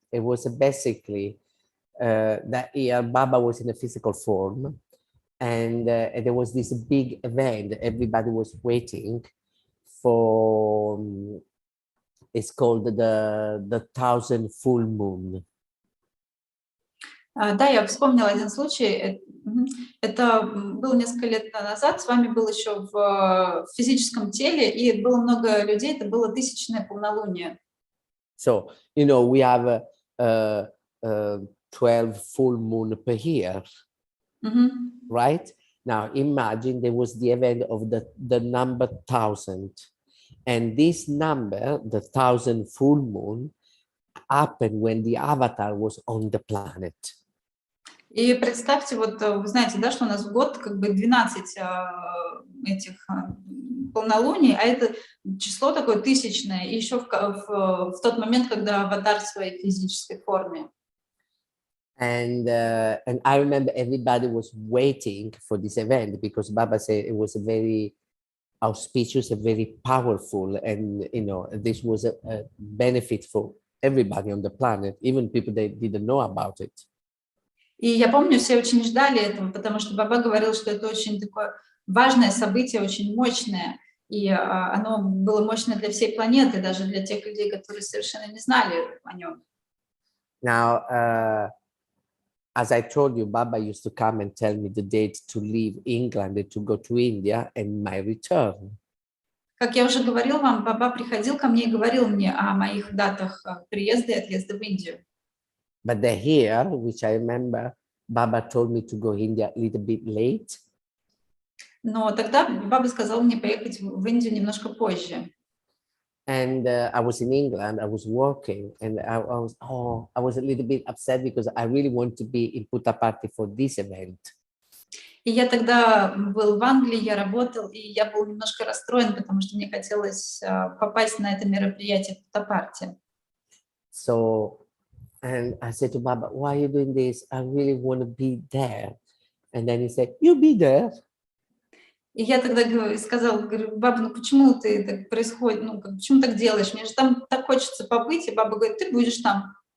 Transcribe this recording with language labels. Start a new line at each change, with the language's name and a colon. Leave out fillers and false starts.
English: It was basically that year Baba was in a physical form, and there was this big event. Everybody was waiting for. It's called the 1000 full moon.
Russian: Да, я вспомнила один случай. Это было несколько лет назад. С вами был еще в физическом теле, и было много людей. Это было 1000-е полнолуние.
English: So, you know, we have 12 full moon per year, right? Now, imagine there was the event of the number 1000. And this number, the 1000 full moon, happened when the avatar was on the planet.
Russian: И представьте, вот вы знаете, да, что у нас в год как бы 12 этих полнолуний, а это число такое 1000-е, и еще в тот момент, когда аватар в своей физической форме.
English: And I remember everybody was waiting for this event because Baba said it was a very auspicious and very powerful, and you know, this was a benefit for everybody on the planet, even people that didn't know about it.
Russian: И я помню, все очень ждали этого, потому что Баба говорил, что это очень такое важное событие, очень мощное, и оно было мощное для всей планеты, даже для тех людей, которые совершенно не знали о нем.
English: Now, as I told you, Baba used to come and tell me the date to leave England and to go to India and my return.
Russian: Как я уже говорил вам, Баба приходил ко мне и говорил мне о моих датах приезда и отъезда в Индию.
English: But the year, which I remember, Baba told me to go India a little bit late.
Russian: Но тогда Баба сказал мне поехать в Индию немножко позже.
English: And I was in England, I was working, and I was a little bit upset because I really want to be in Puttaparthi for this event.
Russian: И я тогда был в Англии, я работал, и я был немножко расстроен, потому что мне хотелось попасть на это мероприятие в Путтапарте.
English: So And I said to Baba, why are you doing this? I really want to be there. And then he said, you be there.
Russian: И я тогда сказала, говорю, баба, ну почему ты так происходит, ну почему так делаешь? Мне же там так хочется побыть. И баба говорит, ты будешь там.